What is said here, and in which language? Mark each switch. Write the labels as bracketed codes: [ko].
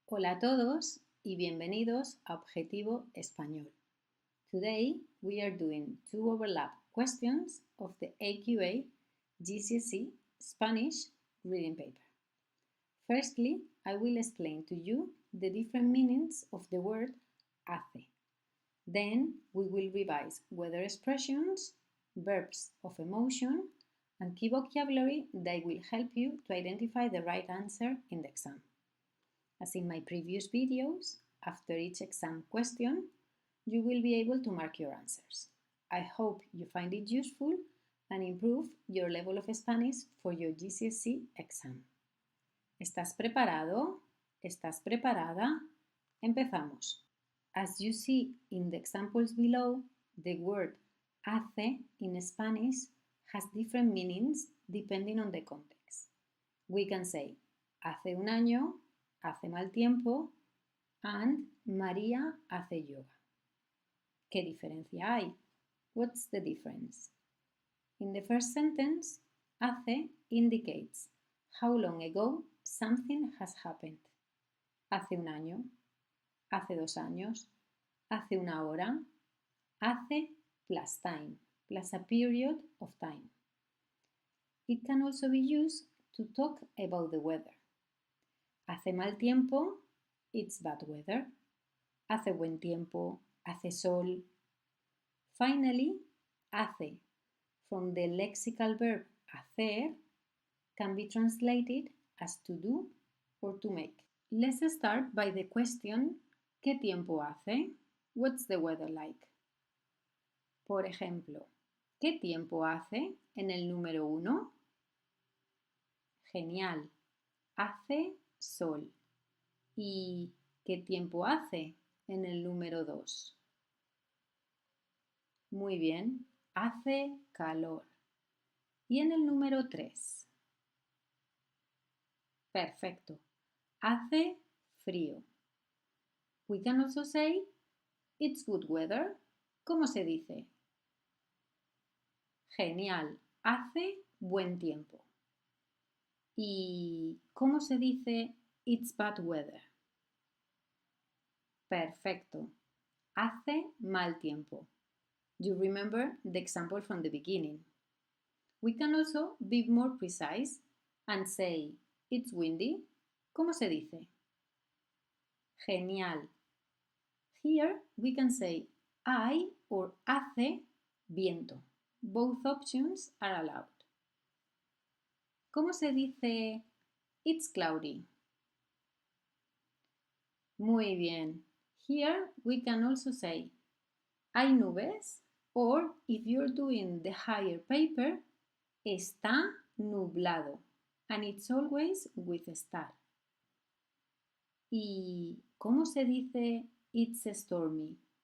[es] Hola a todos y bienvenidos a Objetivo Español. [en] Today we are doing two overlap questions of the AQA GCSE Spanish reading paper. Firstly, I will explain to you the different meanings of the word hace. Then we will revise weather expressions, verbs of emotion, and key vocabulary that will help you to identify the right answer in the exam. As in my previous videos, after each exam question, you will be able to mark your answers. I hope you find it useful and improve your level of Spanish for your GCSE exam. [es] ¿Estás preparado? ¿Estás preparada? Empezamos. [en] As you see in the examples below, the word hace in Spanish has different meanings depending on the context. We can say [es] hace un año, hace mal tiempo, and María hace yoga. ¿Qué diferencia hay? [en] What's the difference? In the first sentence, hace indicates how long ago something has happened. [es] Hace un año, hace 2 años, hace una hora, hace [en] plus time, plus a period of time. It can also be used to talk about the weather. [es] Hace mal tiempo, [en] it's bad weather. [es] Hace buen tiempo, hace sol. [en] Finally, hace, from the lexical verb hacer, can be translated as to do or to make. Let's start by the question, [es] ¿qué tiempo hace? [en] What's the weather like? [es] Por ejemplo, ¿qué tiempo hace en el número 1? Genial, hace sol. ¿Y qué tiempo hace en el número 2? Muy bien, hace calor. ¿Y en el número 3? Perfecto, hace frío. [en] We can also say it's good weather. [es] ¿Cómo se dice? Genial, hace buen tiempo. ¿Y cómo se dice [en] it's bad weather? [es] Perfecto, hace mal tiempo. [en] You remember the example from the beginning. We can also be more precise and say it's windy. [es] ¿Cómo se dice? Genial. [en] Here we can say hay or [es] hace viento. [en] Both options are allowed. [es] ¿Cómo se dice [en] it's cloudy? Muy bien. Here we can also say [es] hay nubes, [en] or if you're doing the higher paper, [es] está nublado, [en] and it's always with a star. [es] ¿Y cómo se dice [en] it's stormy?